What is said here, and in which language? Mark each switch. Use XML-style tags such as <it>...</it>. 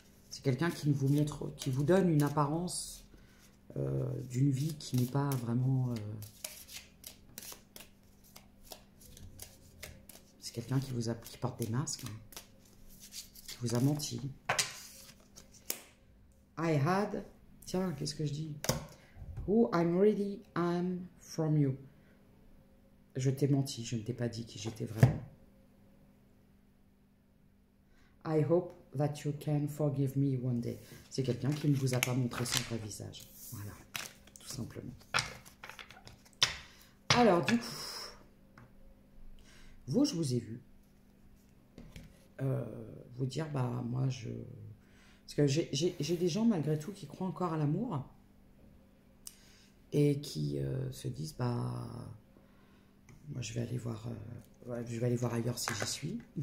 <fr>C'est quelqu'un qui vous montre, qui vous donne une apparence d'une vie qui n'est pas vraiment... c'est quelqu'un qui porte des masques, hein, qui vous a menti.</fr> <en>I had...</en> <fr>Tiens, qu'est-ce que je dis?</fr> <en>Who I'm really am from you.</en> <fr>Je t'ai menti, je ne t'ai pas dit qui j'étais vraiment.</fr> <en>I hope that you can forgive me one day.</en> <fr>C'est quelqu'un qui ne vous a pas montré son vrai visage. Voilà, tout simplement. Alors, du coup, vous, je vous ai vu vous dire, bah, moi, je... Parce que j'ai des gens, malgré tout, qui croient encore à l'amour et qui se disent, bah, moi, je vais aller voir ailleurs si j'y suis.</fr>